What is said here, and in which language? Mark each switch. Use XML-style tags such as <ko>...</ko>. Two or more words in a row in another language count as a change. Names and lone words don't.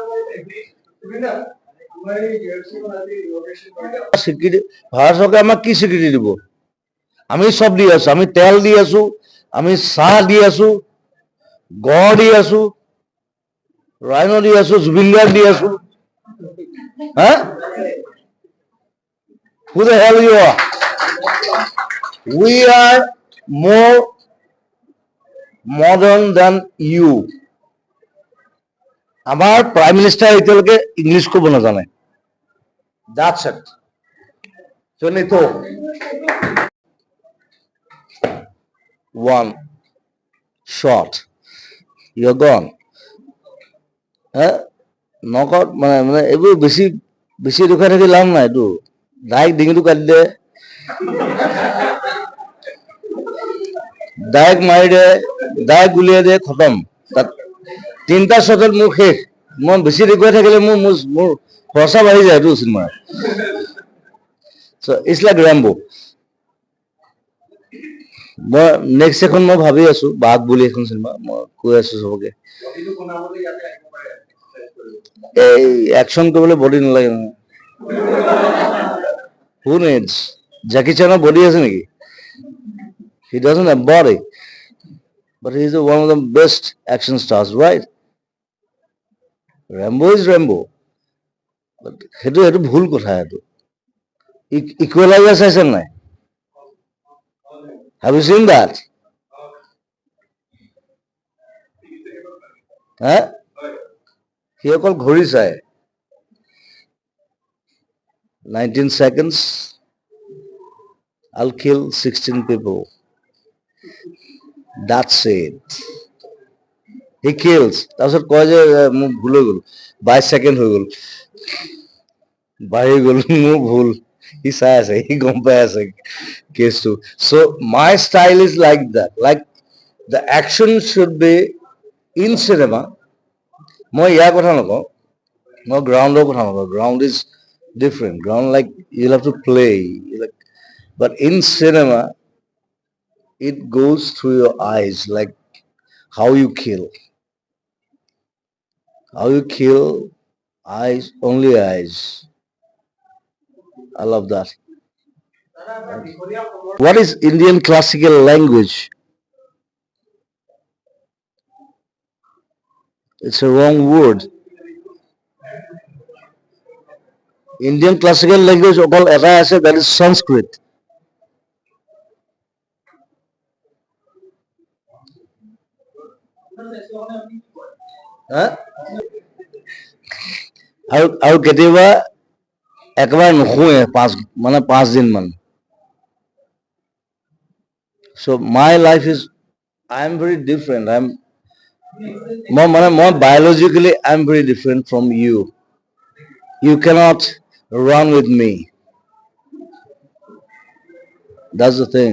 <as>স্বীকৃতি ভাৰত চৰকাৰে আমাক কি স্বীকৃতি দিব? আমি চব দি আছো, আমি তেল দি আছো, আমি চাহ দি আছো, গড় দি আছো, ৰাইন দি আছো, জুবিন গাৰ্গ দি আছো। হা?</as> <en>Who the hell you are? We are more modern than you.</en> <as>আমাৰ</as> <en>prime minister</en> <as>এতিয়ালৈকে ইংলিছ ক'ব নাজানে।</as> <en>That's it. Finito. One shot. You're gone.</en> <as>নকত মানে এইবোৰ বেছি দুখাই থাকি লাভ নাই। এইটো ডাইৰেক্ট ডিঙিটো কাটি দে, ডাইৰেক্ট মাৰি দে, ডাইৰেক্ট গুলিয়াই দে, খতম। তাত 3টা শ্বটত মোৰ শেষ। মই বেছি দেখুৱাই থাকিলে মোৰ খৰচা বাঢ়ি যায় এইটো চিনেমাৰ।</as> <en>It's like Rambo.</en> <as>মই নেক্সট এখন মই ভাবি আছো, বাঘ বুলি এখন চিনেমা, মই কৈ আছো চবকে। এই একশ্যন কৰিবলৈ বডি নালাগে নহয়।</as> <en>Who needs? Jackie Chan's body</en> <as>আছে নেকি?</as> <en>He doesn't have body, but he is one of the best action stars, right? Rambo is Rambo.</en> <as>সেইটো ভুল কথা। সেইটো ইকুৱেলাইজাৰ চাইছে নাই?</as> <en>Have you seen that? হা?</en> <as>সি অকল ঘড়ী চায়।</as> <en>19 seconds, I'll kill 16 people. That's it. He kills.</en> <as>তাৰপিছত কয় যে মোৰ ভুল হৈ গ'ল, 22 ছেকেণ্ড হৈ গ'ল, বাঢ়ি গ'ল, মোৰ ভুল। সি চাই আছে, সি গম পাই আছে কেছটো।</as> <en>So my style is like that, like the action should be in cinema.</en> <as>মই ইয়াৰ কথা নকওঁ, মই গ্ৰাউণ্ডৰ কথা নকওঁ।</as> <en>Ground is different. Ground, like you'll have to play. But in cinema, it goes through your eyes, like how you kill. How you kill, eyes, only eyes. I love that. What is Indian classical language? It's a wrong word. Indian classical language</en> <as>অকল এটাই আছে,</as> <en>that is Sanskrit.</en> <as>আৰু কেতিয়াবা একেবাৰে নুশুৱে 5 দিন মান।</as> <en>So my life is, I am very different. মই biologically I am very different from you. You cannot run with me. That's the thing.</en>